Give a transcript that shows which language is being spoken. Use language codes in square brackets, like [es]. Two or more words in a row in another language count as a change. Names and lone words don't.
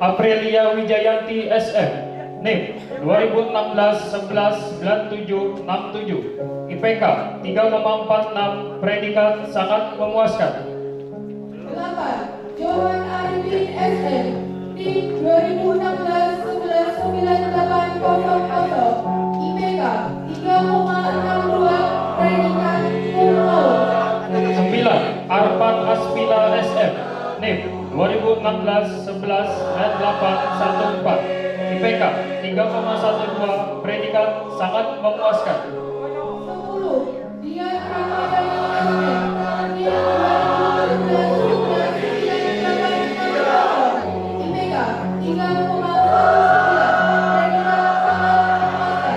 [id] Aprilia Wijayanti SM, NIM 2016-11-9767 IPK 3,46 predikat sangat memuaskan. 8. Johan Arifin SM, NIM 2016-11-9800 IPK 3,62 predikat [la] cum laude. [id] 9. Arfan Aspila SM, NIM 2016-11-814 IPK 3,12 predikat sangat memuaskan. 10. Dian Ramadhani SM, NIM 2017-11-9860 IPK 3,19 predikat sangat memuaskan.